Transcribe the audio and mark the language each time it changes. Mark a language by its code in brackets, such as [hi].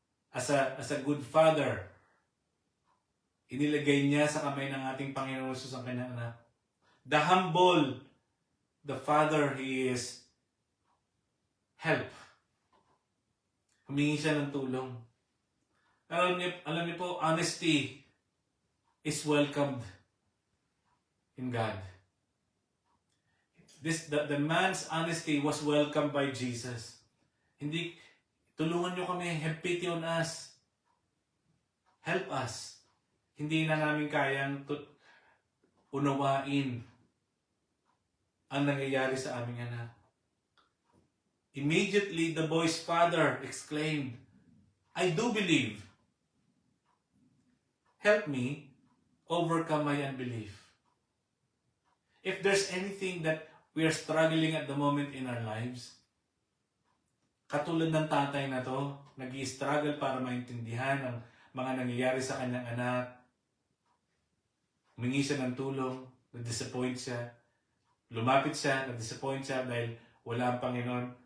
[en] As a good father, [tl] inilagay niya sa kamay ng ating Panginoon Jesus ang kanyang anak. [en] The humble, the Father, He is help. [tl] Humingi siya ng tulong. Alam niyo po, [en] honesty is welcomed in God. The man's honesty was welcomed by Jesus. [tl] Hindi, tulungan niyo kami, [en] have pity on us. Help us. [tl] Hindi na namin kayang unawain ang nangyayari sa aming anak. [en] Immediately, the boy's father exclaimed, I do believe. Help me overcome my unbelief. If there's anything that we are struggling at the moment in our lives. [tl] Katulad ng tatay na to, nag-i-struggle para maintindihan ang mga nangyayari sa kanyang anak. Humingi siya ng tulong, na-disappoint siya. Lumapit siya, na-disappoint siya dahil wala ang Panginoon.